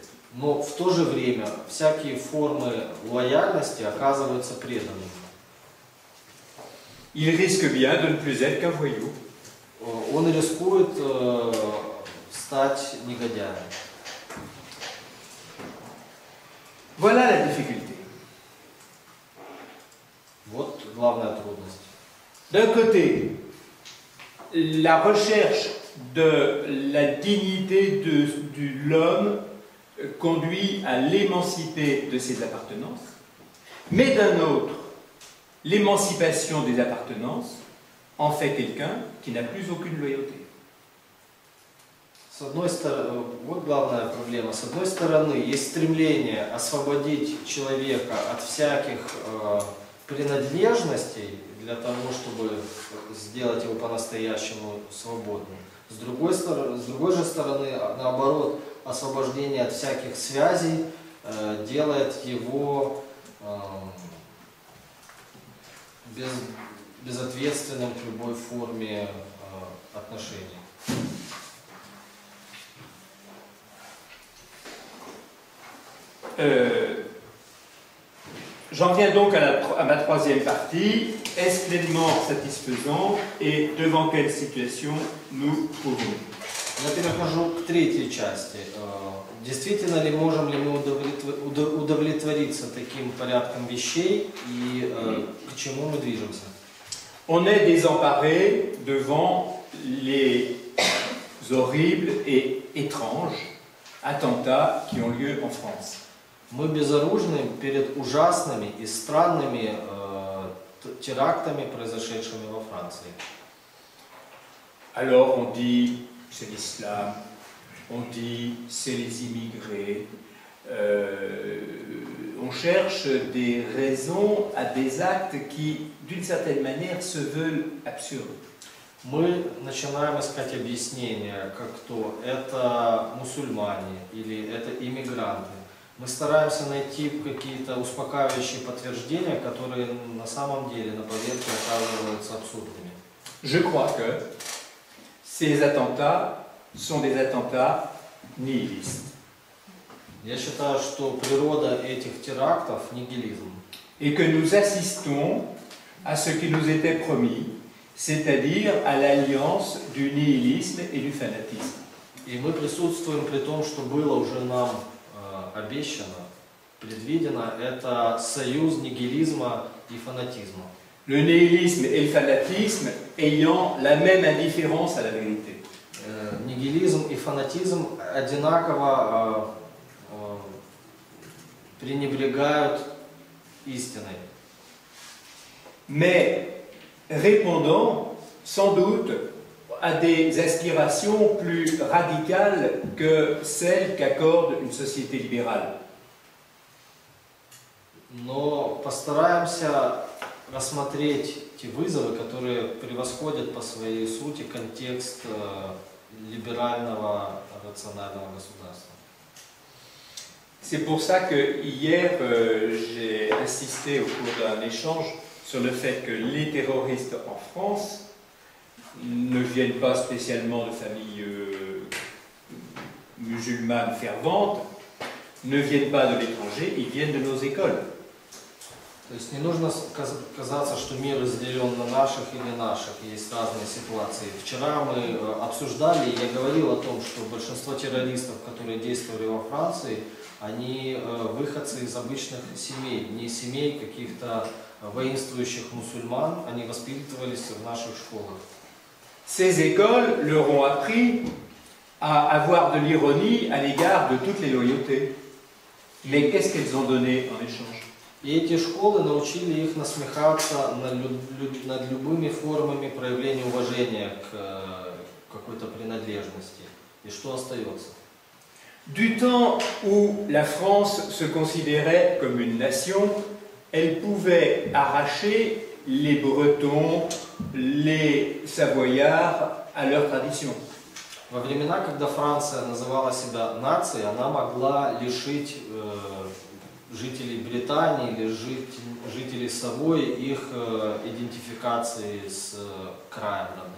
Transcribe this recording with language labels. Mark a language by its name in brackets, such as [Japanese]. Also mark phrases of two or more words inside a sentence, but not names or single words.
[Russian] Но в то же время всякие формы лояльности оказываются преданными. [French] Il risque bien de ne plus être qu'un voyou. [Russian] Он рискует стать негодяем. [French] Voilà la difficulté. [Russian] Вот главная трудность. [French] D'un côté, la recherche de la dignité de l'homme conduit à l'émanciper de ses appartenances, mais d'un autre, l'émancipation des appartenances en fait quelqu'un qui n'a plus aucune loyauté. [Russian] С одной стороны, вот главная проблема. С одной стороны, есть стремление освободить человека от всяких принадлежностей для того, чтобы сделать его по-настоящему свободным. С другой же стороны, наоборот, освобождение от всяких связей делает его безответственным к любой форме отношений. [French] J'en viens donc à ma troisième partie. Est-ce pleinement satisfaisant et devant quelle situation nous trouvons? [Russian] Я перехожу к третьей части. Действительно ли можем ли мы удовлетвориться таким порядком вещей и к чему мы движемся? [French] On est désemparé devant les horribles et étranges attentats qui ont lieu en France. [Russian] Мы безоружны перед ужасными и странными терактами, произошедшими во Франции. [French] Alors on dit c'est l'islam, on dit c'est les immigrés, on cherche des raisons à des actes qui, d'une certaine manière, se veulent absurdes. [Russian] Мы начинаем искать объяснения, как то это мусульмане или это иммигранты. Мы стараемся найти какие-то успокаивающие подтверждения, которые на самом деле на поверхности оказываются абсурдными. [French] Je crois que ces attentats sont des attentats nihilistes. [Russian] Я считаю, что природа этих терактов – нигилизм. [French] Et que nous assistons à ce qui nous était promis, c'est-à-dire à l'alliance du nihilisme et du fanatisme. [Russian] И мы присутствуем при том, что было уже нам обещано, предвидено, это союз нигилизма и фанатизма. [French] Le nihilisme et le fanatisme ayant la même indifférence à la vérité. [Russian] Нигилизм и фанатизм одинаково пренебрегают истиной. [French] Mais répondant sans doute à des aspirations plus radicales que celles qu'accorde une société libérale. [Russian] Но постараемся рассмотреть те вызовы, которые превосходят по своей сути контекст либерального рационального государства. [French] C'est pour ça que hier j'ai insisté au cours d'un échange sur le fait que les terroristes en France ne viennent pas spécialement de familles musulmanes ferventes, ne viennent pas de l'étranger, ils viennent de nos écoles. [Russian] То есть не нужно казаться, что мир разделен на наших и не наших, есть разные ситуации. Вчера мы обсуждали, и я говорил о том, что большинство террористов, которые действовали во Франции, они выходцы из обычных семей, не семей каких-то воинствующих мусульман, они воспитывались в наших школах. [French] Ces écoles leur ont appris à avoir de l'ironie à l'égard de toutes les loyautés. Mais qu'est-ce qu'elles ont donné en échange? [Russian] И эти школы научили их насмехаться над любыми формами проявления уважения к какой-то принадлежности. И что остается? [French] Du temps où la France se considérait comme une nation, elle pouvait arracher les Bretons, les Savoyards à leur tradition. [Russian] Во времена, когда Франция называла себя нацией, она могла лишить жителей Британии или жителей Савойи их идентификации с краем родным.